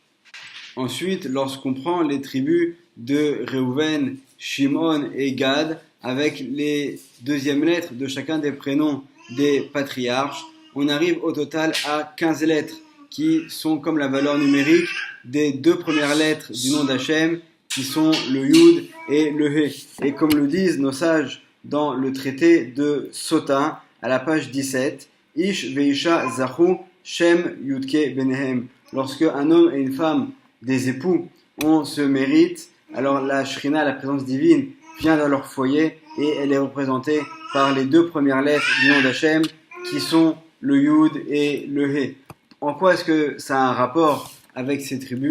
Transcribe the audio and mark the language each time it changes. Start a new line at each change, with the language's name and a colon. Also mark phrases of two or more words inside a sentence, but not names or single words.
French: Ensuite, lorsqu'on prend les tribus de Réhouven, Shimon et Gad, avec les deuxièmes lettres de chacun des prénoms des patriarches, on arrive au total à 15 lettres qui sont comme la valeur numérique des deux premières lettres du nom d'Hachem, qui sont le Yud et le He. Et comme le disent nos sages dans le traité de Sota, à la page 17,
Hebrew: איש ואשה זכו שם יה ביניהם.
French: Lorsque un homme et une femme, des époux, ont ce mérite, alors la Shrina, la présence divine, vient dans leur foyer et elle est représentée par les deux premières lettres du nom d'Hachem qui sont le Yud et le He. En quoi est-ce que ça a un rapport avec ces tribus?